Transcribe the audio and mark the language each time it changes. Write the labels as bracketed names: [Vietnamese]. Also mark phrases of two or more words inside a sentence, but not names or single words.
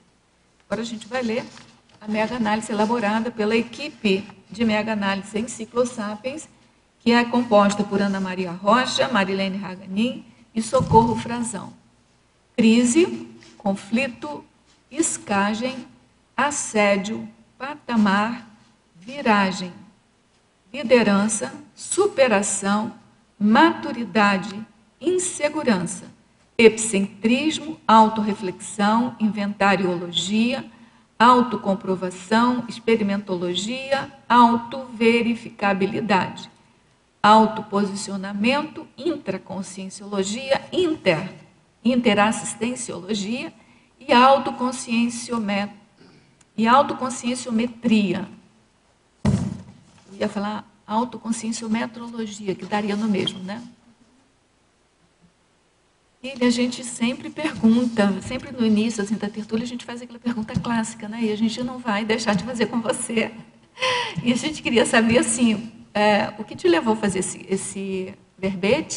[Portuguese] Agora a gente vai ler a mega-análise elaborada pela equipe de mega-análise Enciclosapiens, que é composta por Ana Maria Rocha, Marilene Haganin e Socorro Frazão. Crise, conflito, escagem, assédio, patamar, viragem, liderança, superação, maturidade, insegurança, epicentrismo, autorreflexão, inventariologia, autocomprovação, experimentologia, autoverificabilidade, autoposicionamento, intraconscienciologia, interassistenciologia e autoconscienciometria. Eu ia falar autoconscienciometrologia, que daria no mesmo, né? E a gente sempre pergunta, sempre no início assim, da tertúlia, a gente faz aquela pergunta clássica, né? E a gente não vai deixar de fazer com você. E a gente queria saber, assim, o que te levou a fazer esse verbete?